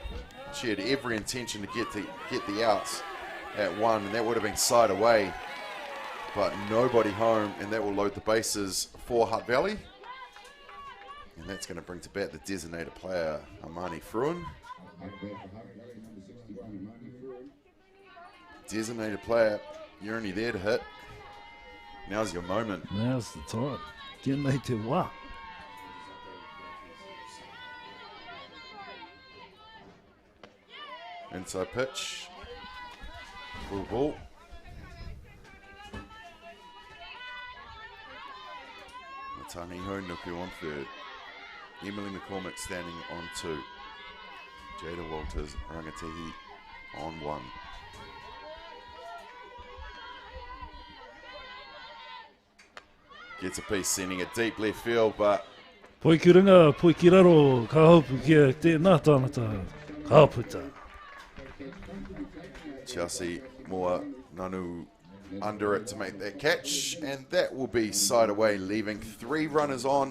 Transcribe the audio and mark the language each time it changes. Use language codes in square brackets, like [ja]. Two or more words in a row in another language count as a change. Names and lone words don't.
[en] She had every intention to get the outs at one, and that would have been side away, but nobody home, and that will load the bases for Hutt Valley. And that's going to bring to bat the designated player, Amani Fruin. Designated player, you're only there to hit. Now's your moment. Now's the time. [mi] Tēnei te wā. [en] Inside pitch. Full ball. Mataniho Nuku on third. Emily McCormick standing on two. Jada Walters Rangatihi on one. Gets a piece, sending it deep left field, but [mi] Poi ki ringa, poi ki raro, ka haupu kia tēnā tāngata, ka haputa. [en] Chelsea Moore Nanu under it to make that catch, and that will be side away, leaving three runners on.